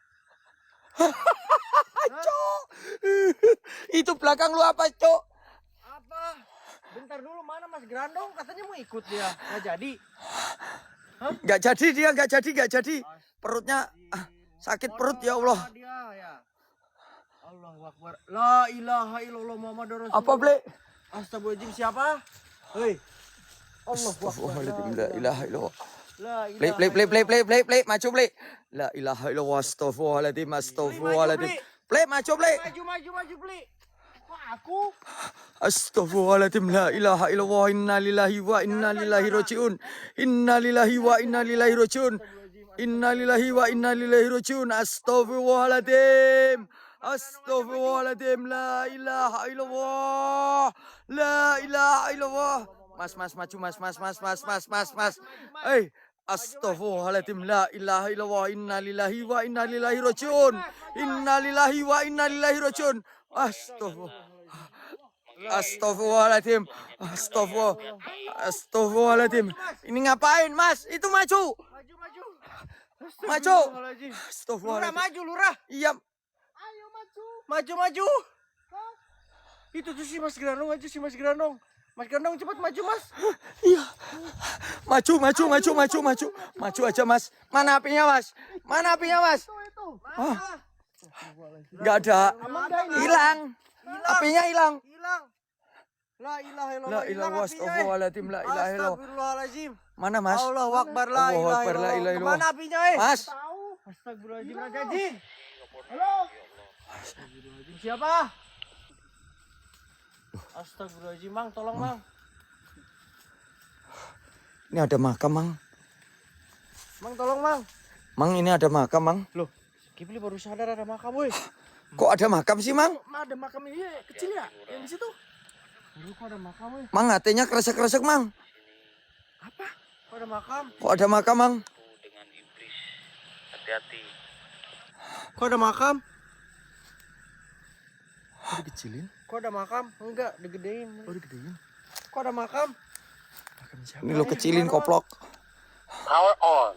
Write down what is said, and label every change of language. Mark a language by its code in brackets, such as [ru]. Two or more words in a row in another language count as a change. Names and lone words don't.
[id] Cok. Itu belakang lu apa, Cok? Apa? Bentar dulu, mana Mas Granong? Katanya mau ikut dia. Nggak jadi. Hah? Nggak jadi. Perutnya sakit perut, [ar] يا الله. [id] Dia, ya. [ar] الله أكبر. لا إله إلا الله محمد رسول الله. [id] Apa, Ple? [ar] أستغفر الله العظيم, siapa? [id] Hei. [ar] الله أكبر. لا إله إلا الله. لا [id] Play, maju, Ple. [ar] لا إله إلا الله. أستغفر الله العظيم. [id] Ple, maju, Ple. Maju, Pli. Kok aku? [ar] أستغفر الله العظيم. لا إله إلا الله. إنا لله وإنا إليه راجعون. إنا لله وإنا إليه راجعون. أستغفر الله العظيم. أستغفر الله العظيم. لا إله إلا الله. لا إله إلا الله. Mas, maju mas. أستغفر الله العظيم. لا إله إلا الله. إنا لله وإنا إليه راجعون. إنا لله وإنا إليه راجعون. أستغفر الله العظيم. أستغفر الله العظيم. [id] Ini ngapain, Mas? Itu maju. Maju. Lurah [ar] أستغفر الله العظيم. [id] maju, lurah. Iya. Ayo maju. Itu tuh si Mas Granong aja, si Mas Granong. Mas Granong cepat maju, Mas. Iya. Maju. Maju aja, Mas. Mana apinya, Mas? Itu. Oh. Nggak ada. Hilang. Apinya hilang. Hilang. [ar] لا إله لا إلا الله. إله أستغفر الله العظيم. لا إله إلا الله. أستغفر الله العظيم. [id] Mana, Mas? [ar] الله أكبر، لا الله إله أكبر، لا إله إلا الله. إلا الله. [id] Kemana apinya, Mas. [ar] أستغفر الله العظيم, Raja Jin. [id] Halo. [ar] أستغفر الله العظيم, [id] siapa? [ar] أستغفر الله العظيم, [id] Mang, tolong, Mang. Ini ada makam, Mang. Mang, tolong, Mang. Mang, ini ada makam, Mang. Loh, Kipli baru sadar ada makam, woi. Kok ada makam sih, Mang? Ada makam ini kecil ya? Yang di situ. Aduh, kok ada makam, woi? Mang, hatinya kresek-kresek, Mang. Apa? Kok ada makam? Kok ada makam, Mang? Dengan iblis. Hati-hati. Kok ada makam? Kok dikecilin? Kok ada makam? Enggak, digedein. Oh, digedein. Kok ada makam? Makam siapa? Ini lo kecilin, koplok. [en] Power on.